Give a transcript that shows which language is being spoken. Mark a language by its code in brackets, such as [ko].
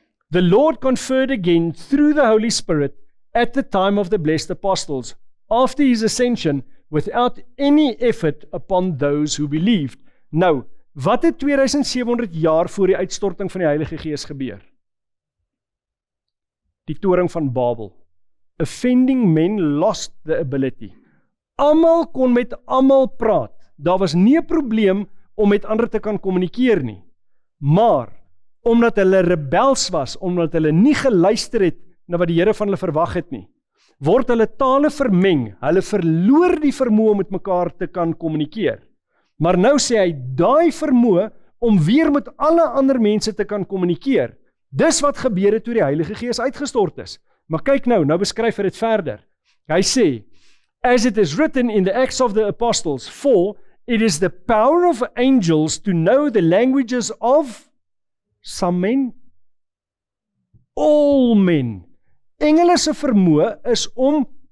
[en] The Lord conferred again through the Holy Spirit at the time of the blessed apostles, after his ascension, without any effort upon those who believed. [af] Nou, wat het 2700 jaar voor die uitstorting van die Heilige Gees gebeur? Die toring van Babel. [en] Offending men lost the ability. [af] Almal kon met almal praat. Daar was nie 'n probleem om met ander te kan kommunikeer nie. Maar, omdat hulle rebels was, omdat hulle nie geluister het na wat die Here van hulle verwag het nie, word hulle tale vermeng, hulle verloor die vermoë om met mekaar te kan kommunikeer. Maar nou sê hy, daai vermoë om weer met alle ander mense te kan kommunikeer, dis wat gebeur het toe die Heilige Gees uitgestort is. Maar kyk nou beskryf hy dit verder. [en] Hy sê, as it is written in the Acts of the Apostles, for it is the power of angels to know the languages of some men, all men. [af] Engele se vermoë is om